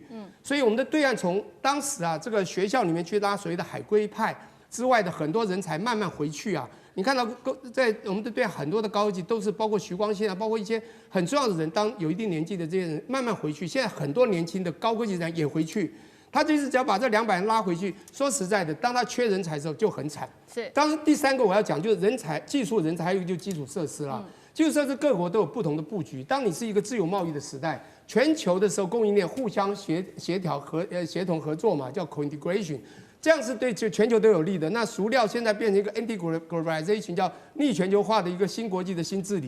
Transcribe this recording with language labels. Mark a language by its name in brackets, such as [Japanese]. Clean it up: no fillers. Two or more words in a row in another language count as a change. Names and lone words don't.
[Chinese] 所以我们的對岸從當時啊，這個學校裡面去拉所謂的海歸派之外的很多人才慢慢回去啊，你看到在我們的對岸很多的高科技都是包括徐光憲啊，包括一些很重要的人，當有一定年紀的這些人慢慢回去，現在很多年輕的高科技人也回去，他這次只要把這200人拉回去，說實在的，當他缺人才的時候就很慘。是，當然第3個我要講就是人才、技術人才，還有一個就是基礎設施啦。基礎設施各國都有不同的布局。當你是一個自由貿易的時代，全球的時候供應鏈互相協調協同合作嘛，叫 co-integration。這樣是對全球都有利的。那熟料現在變成一個 anti-globalization， 叫逆全球化的一個新國際的新治理。